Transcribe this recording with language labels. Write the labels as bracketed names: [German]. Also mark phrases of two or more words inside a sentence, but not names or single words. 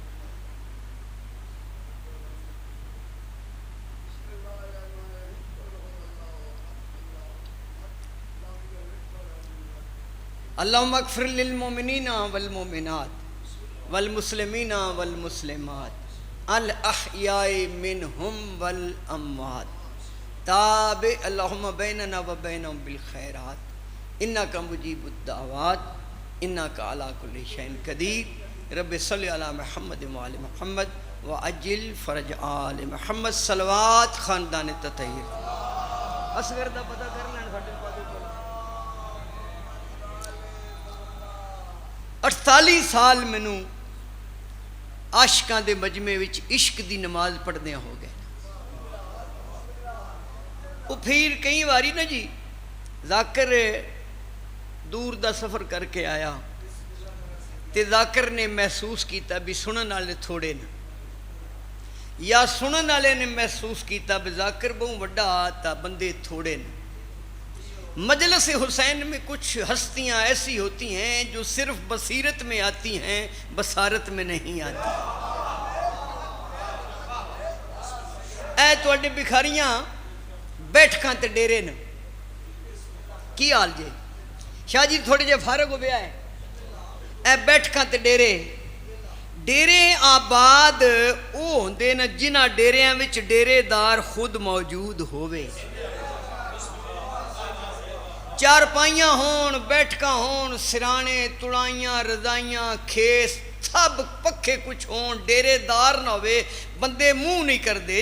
[Arabic] اللہم اغفر للمؤمنین والمؤمنات والمسلمین والمسلمات الاحیاء منہم والاموات تابع اللہم بیننا وبینہم بالخیرات انکا مجیب الدعوات انکا علی کل شیء قدیر. رب صلی علی محمد وعلی محمد وعجل فرج آل محمد. [Urdu] صلوات خاندان تطہیر. [Punjabi] اصغر دا پتہ کرنا ہے ساڈے پادے 48 سال مینوں عاشقاں دے مجمع وچ عشق دی نماز پڑھدیاں ہو گئے. وہ پھر کئی واری نا جی ذاکر دور دا سفر کر کے آیا تے ذاکر نے محسوس کیتا بھی سنن والے تھوڑے نے یا سنن والے نے محسوس کیتا بھی ذاکر بہت وڈا تا بندے تھوڑے نے. [Urdu] مجلس حسین میں کچھ ہستیاں ایسی ہوتی ہیں جو صرف بصیرت میں آتی ہیں بصارت میں نہیں آتی. [Punjabi] اے تواڈے بکھاریاں بیٹھکاں تے ڈیرے نے کی حال جے شاہ جی تھوڑے جے فارغ ہو گیا ہے. اے بیٹھکاں تے ڈیرے آباد او ہوندے نا جنہاں ڈیریاں وچ ڈیرے دار خود موجود ہووے. چارپائیاں ہون بیٹھکاں ہون سرانے تڑائیاں رضائیاں کھیس سب پکھے کچھ ہون ڈیرے دار نہ ہوئے بندے منہ نہیں کر دے.